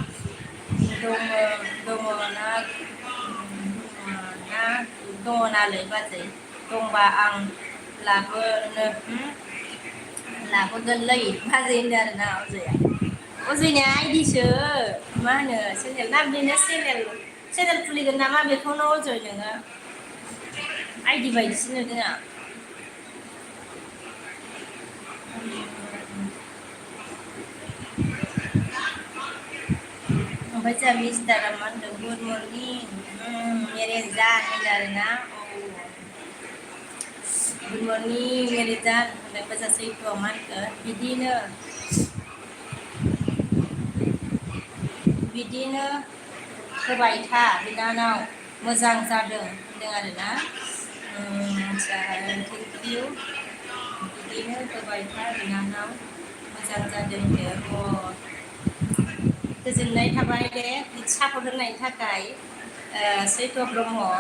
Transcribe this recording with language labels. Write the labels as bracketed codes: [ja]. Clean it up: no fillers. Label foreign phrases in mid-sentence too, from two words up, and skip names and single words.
[brx] दङ नालै बाजै दंबा आं लाबोगोनलै बाजै होनदों आरोना अजया अजयनिया आइदिसो मा होनो चेनेल ना बेनो चेनेल खुलिगोन नामा बेखौनो अजय नोङो आइदि बायदिसो नुदों आं ओमफ्राय जोंहा मिस्टारा मा होनदों [en] good morning [hi] मेरे जान [brx] होनदों आरोना [en] good morning [hi] मेरे जान [brx] होननाय मोजांसै मा होनखो बिदिनो होबाय था बिनानाव मोजां जादों होनदों आरोना [en] thank you [brx] बिदिनो होबाय था बिनानाव मोजां जादों होनदों गोजोननाय थाबाय दे सापर्ट होनायनि थाखाय सैथ' ब्रह्म